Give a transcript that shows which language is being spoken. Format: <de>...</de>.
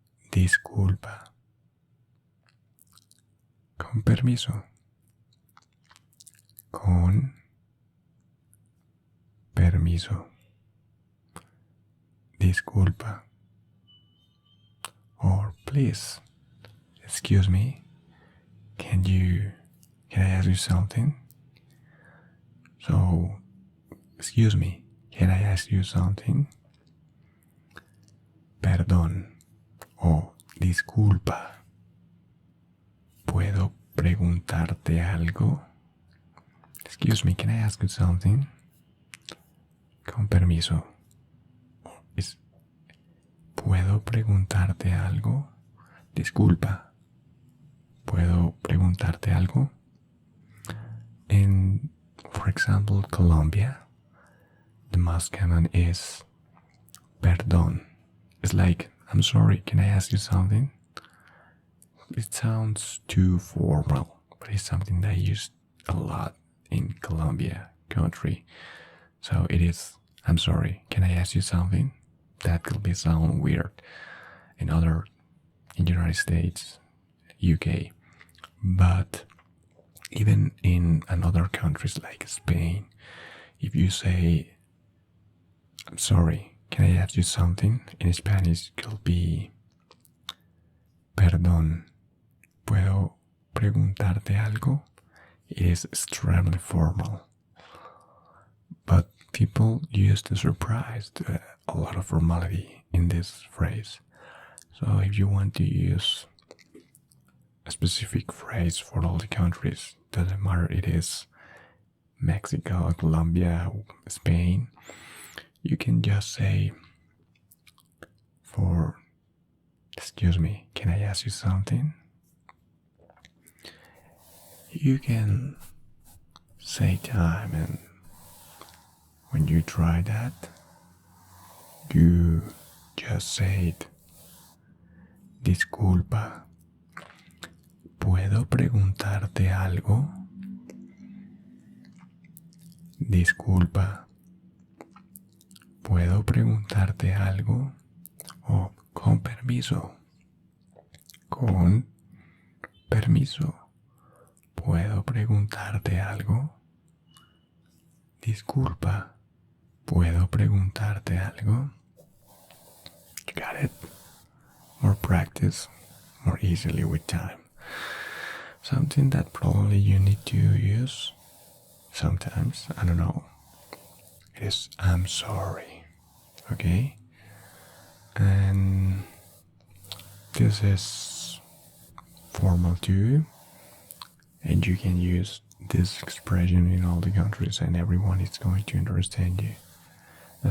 <es>disculpa, con permiso, con permiso, disculpa,</es> <en>or please, excuse me, can I ask you something? So, excuse me, can I ask you something?</en> <es>Perdón o disculpa, ¿puedo preguntarte algo?</es> <en>Excuse me, can I ask you something?</en> <es>Con permiso. ¿Puedo preguntarte algo? Disculpa, ¿puedo preguntarte algo?</es> <en>In, for example, Colombia, the most common is perdón. It's like, I'm sorry, can I ask you something? It sounds too formal, but it's something that I use a lot in Colombia country. So it is, I'm sorry, can I ask you something? That could be sound weird in United States, UK, but even in other countries like Spain, if you say, I'm sorry, can I ask you something? In Spanish it could be,</en> <es>perdón, ¿puedo preguntarte algo?</es> <en>It is extremely formal, but people use the surprise, a lot of formality in this phrase. So if you want to use a specific phrase for all the countries, doesn't matter it is Mexico, Colombia, Spain, you can just say, for excuse me, can I ask you something? You can say time, and when you try that, you just say it.</en> <es>Disculpa, ¿puedo preguntarte algo? Disculpa, ¿puedo preguntarte algo? O con permiso, con permiso, ¿puedo preguntarte algo? Disculpa, ¿puedo preguntarte algo?</es> <en>You got it? More practice, more easily with time. Something that probably you need to use sometimes, I don't know, it is I'm sorry, okay? And this is formal too, and you can use this expression in all the countries and everyone is going to understand you.</en>